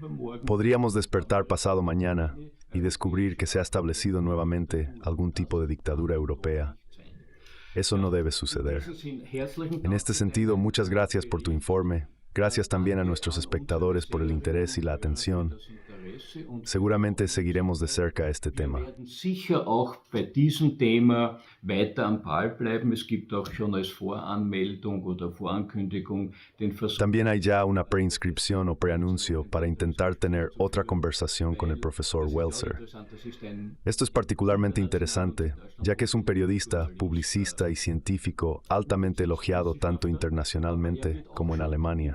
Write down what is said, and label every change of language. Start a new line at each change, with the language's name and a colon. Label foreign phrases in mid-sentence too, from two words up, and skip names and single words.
Spanish: Podríamos despertar pasado mañana y descubrir que se ha establecido nuevamente algún tipo de dictadura europea. Eso no debe suceder. En este sentido, muchas gracias por tu informe. Gracias también a nuestros espectadores por el interés y la atención. Seguramente seguiremos de cerca este tema.
German: Sicher auch bei diesem Thema weiter am Ball bleiben. Es gibt auch schon als Voranmeldung oder Vorankündigung den Versuch.
Spanish: También hay ya una preinscripción o preanuncio para intentar tener otra conversación con el profesor Welser. Esto es particularmente interesante, ya que es un periodista, publicista y científico altamente elogiado tanto internacionalmente como en Alemania.